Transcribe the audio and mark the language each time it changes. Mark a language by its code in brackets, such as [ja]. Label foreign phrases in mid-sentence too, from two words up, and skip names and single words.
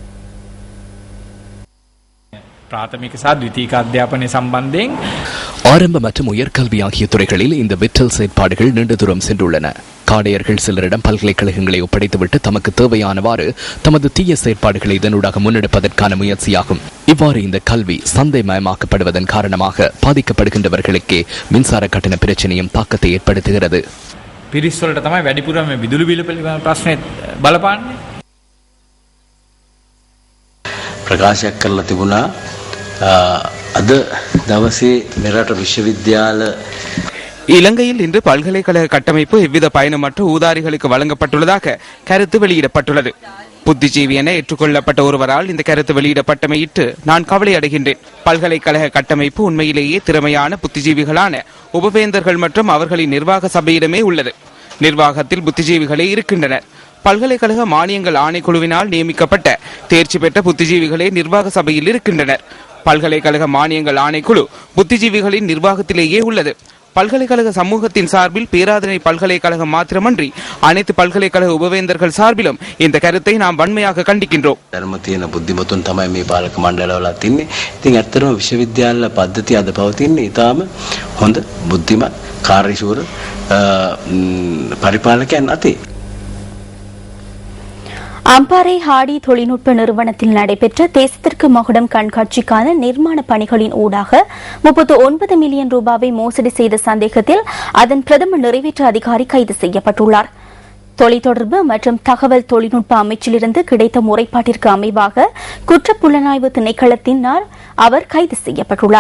[ta] ஆரம்ப மற்றும் உயர்கல்வி ஆகிய துறைகளில் இந்த விற்றல் செயற்பாடுகள் நீண்ட தூரம் சென்றுள்ளன. காடையர்கள் சிலரிடம் பல்கலைக்கழகங்களை ஒப்படைத்துவிட்டு தமக்கு தேவையானவாறு தமது தீய செயற்பாடுகளை இதனூடாக முன்னெடுப்பதற்கான முயற்சியாகும். இவ்வாறு இந்த கல்வி சந்தைமயமாக்கப்படுவதன் காரணமாக பாதிக்கப்படுகின்றவர்களுக்கே மின்சார கட்டண பிரச்சனையும் தாக்கத்தை ஏற்படுத்துகிறது. [si] ප්‍රකාශයක් කරලා තිබුණා අද දවසේ මෙරට විශ්වවිද්‍යාල [ta] இலங்கையில் இன்று பல்கலைக்கழக கட்டமைப்பு எவ்வித பயனுமற்ற ஊதாரிகளுக்கு வழங்கப்பட்டுள்ளதாக கருத்து வெளியிடப்பட்டுள்ளது. புத்திஜீவி என ஏற்றுக்கொள்ளப்பட்ட ஒருவரால் இந்த கருத்து வெளியிடப்பட்டமையிட்டு நான் கவலை அடைகின்றேன். பல்கலைக்கழக கட்டமைப்பு உண்மையிலேயே திறமையான புத்திஜீவிகளான உபவேந்தர்கள் மற்றும் அவர்களின் நிர்வாக சபையிடமே உள்ளது. நிர்வாகத்தில் புத்திஜீவிகளே இருக்கின்றனர். பல்கலைக்கழக மானியங்கள் ஆணைக்குழுவினால் நியமிக்கப்பட்ட தேர்ச்சி பெற்ற புத்திஜீவிகளே நிர்வாக சபையில் இருக்கின்றனர். பல்கலைக்கழக மானியங்கள் ஆணைக்குழு புத்திஜீவிகளின் நிர்வாகத்திலேயே உள்ளது. பல்கலைக்கழக சமூகத்தின் சார்பில் பேராதனை பல்கலைக்கழகம் மாத்திரமன்றி அனைத்து பல்கலைக்கழக உபவேந்தர்கள் சார்பிலும் இந்த கருத்தை நாம் வன்மையாக கண்டிக்கின்றோம். [si] ධර්ම තියෙන බුද්ධිමතුන් තමයි මේ පාලක මණ්ඩලවලත් ඉන්නේ. ඉතින් ඇත්තටම විශ්වවිද්‍යාල පද්ධතිය අද පවතින්නේ ඊටාම හොඳ බුද්ධිමත් කාර්යශූර පරිපාලකයන් අතේ. [ta] அம்பாறை ஹாடி தொழில்நுட்ப நிறுவனத்தில் நடைபெற்ற தேசத்திற்கு மகுடம் கண்காட்சிக்கான நிர்மாண பணிகளின் ஊடாக 39 மில்லியன் ரூபாவை மோசடி செய்த சந்தேகத்தில் அதன் பிரதம நிறைவேற்று அதிகாரி கைது செய்யப்பட்டுள்ளார். தொலைத்தொடர்பு மற்றும் தகவல் தொழில்நுட்ப அமைச்சிலிருந்து கிடைத்த முறைப்பாட்டிற்கு அமைவாக குற்றப்புலனாய்வு திணைக்களத்தினால் அவர் கைது செய்யப்பட்டுள்ளார்.